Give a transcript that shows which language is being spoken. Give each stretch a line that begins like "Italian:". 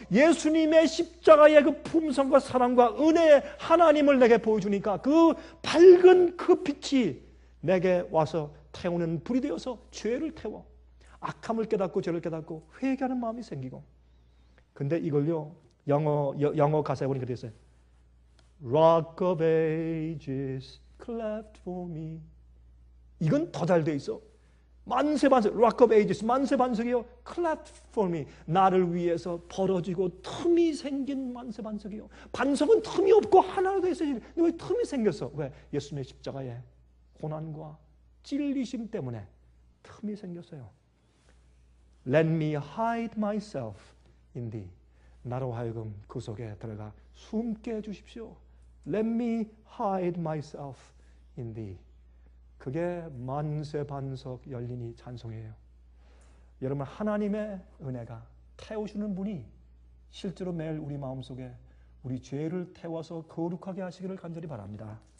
Korean: 예수님의 십자가의 그 품성과 사랑과 은혜의 하나님을 내게 보여주니까 그 밝은 그 빛이 내게 와서 태우는 불이 되어서 죄를 태워 악함을 깨닫고 죄를 깨닫고 회개하는 마음이 생기고. 근데 이걸요 영어 가사에 보니까 되어 있어요.
English: Rock of ages cleft for me.
Korean: 이건 더 잘 되어 있어. 만세 반석,
English: Rock of ages,
Korean: 만세 반석이요.
English: cleft for me.
Korean: 나를 위해서 벌어지고 틈이 생긴 만세 반석이요. 반석은 틈이 없고 하나로 되어 있어야지. 왜 틈이 생겼어? 왜? 예수님의 십자가에 고난과 찔리심 때문에 틈이 생겼어요.
English: Let me hide myself in thee.
Korean: 나로 하여금 그 속에 들어가 숨게 해주십시오.
English: Let me hide myself in thee.
Korean: 그게 만세 반석 열리니 찬송이에요. 여러분, 하나님의 은혜가 태우시는 분이 실제로 매일 우리 마음속에 우리 죄를 태워서 거룩하게 하시기를 간절히 바랍니다.